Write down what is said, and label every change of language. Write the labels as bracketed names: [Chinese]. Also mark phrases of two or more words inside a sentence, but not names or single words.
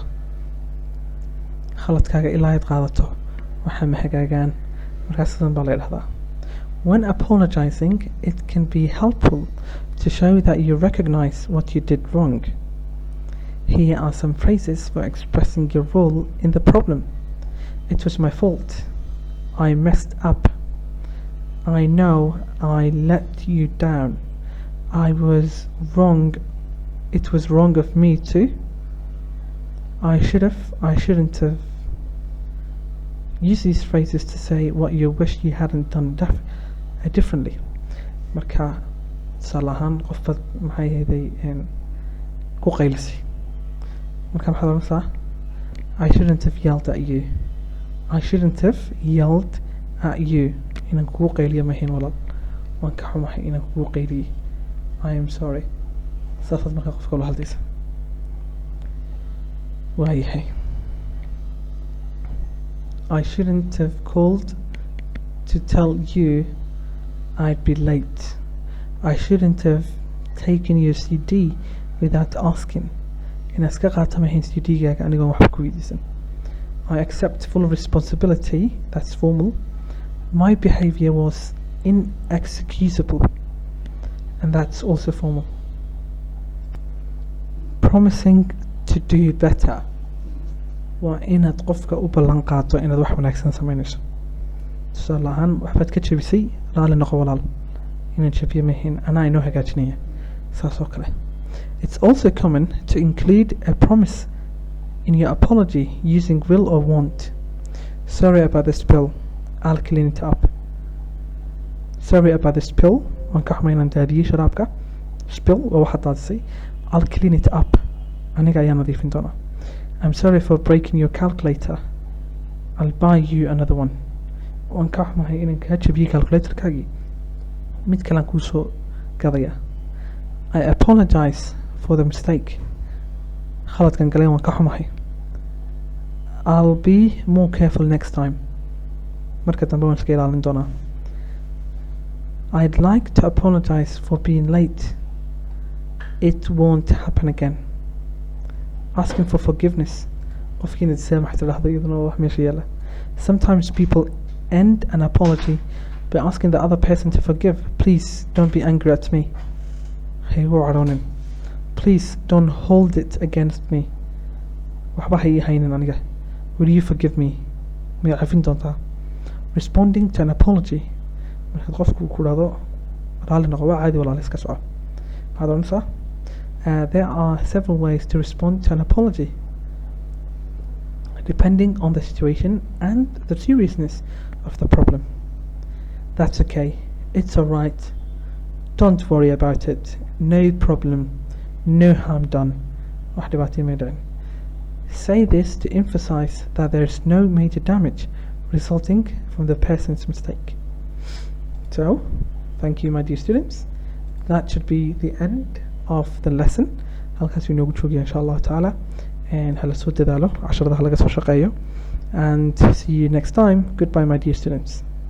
[Somali] khaladkaaga ilaa aad qaadato waxa ma hagaagaan. markaas sidan baa la yidhahdaa. [English] When apologizing, it can be helpful to show that you recognize what you did wrong. Here are some phrases for expressing your role in the problem. It was my fault. I messed up. I know I let you down. I was wrong. It was wrong of me too. I shouldn't have. Use these phrases to say what you wish you hadn't done differently. [Somali] marka tusaale ahaan qofba maxay hayday ku qaylisay marka maxaad oranaysaa [English] I shouldn't have yelled at you. I shouldn't have yelled at you. [Somali] inaan kugu qayliyo mahayn walaal, waan ka xumahay inaan kugu qayliyey. [English] I am sorry. [Somali] saasaad markaa qofka ula hadlaysa. waayahay. [English] I shouldn't have called to tell you I'd be late. I shouldn't have taken your CD without asking. [Somali] Inaan iska qaata mahayn CD-gaaga anigoon waxba ku weydiisan. [English] I accept full responsibility. That's formal. My behavior was inexcusable, and that's also formal. Promising to do better. [Somali] waa inaad qofka u ballan qaato inaad wax wanaagsan samaynayso. tusaale ahaan waxbaad ka jabisay, raali noqo walaal, inaan jabiyo mahayn, anaa inoo hagaajinaya. saas oo kale. [English] It's also common to include a promise in your apology using will or want. Sorry about the spill. I'll clean it up. Sorry about the spill. [Somali] waan ka xumahay inaan daadiyey sharaabka. Spill waa waxaad daadisay. [English] I'll clean it up. [Somali] aniga ayaa nadiifin doonaa. [English] I'm sorry for breaking your calculator. I'll buy you another one. [Somali] waan ka xumahay inaan kaa jabiyey calculatorkaagii, mid kalean kuu soo gadaya. [English] I apologize for the mistake. [Somali] khaladkan galeen waan ka xumahay. [English] I'll be more careful next time. [Somali] Marka dambe waan iska ilaalin doonaa. [English] I'd like to apologize for being late. It won't happen again. Asking for forgiveness. [Somali] Qofkiina tsaamax tiraahdo iyaduna wax meesha yaala. [English] Sometimes people end an apology by asking the other person to forgive. Please don't be angry at me. [Somali] Hey, cadhoonin. [English] Please don't hold it against me. [Somali] Waxba ha ii haynin aniga. [English] Will you forgive me? [Somali] Ma cafin doontaa? [English] Responding to an apology. [Somali] Markaad qofku ku dhahdo raalli noqo waa caadi walaal iska soco. Waxaad oranaysaa [English] there are several ways to respond to an apology, depending on the situation and the seriousness of the problem. That's okay. It's alright. Don't worry about it. No problem. No harm done. [Somali] Wax dhibaato ma dhicin. [English] Say this to emphasize that there is no major damage resulting from the person's mistake. So, thank you my dear students. That should be the end of the lesson. [Somali] Halkaas inoogu joogiya [Arabic] insha Allah ta'ala. [Somali] And hala soo dadaalo casharada halaga soo shaqeeyo. [English] And see you next time. Goodbye my dear students.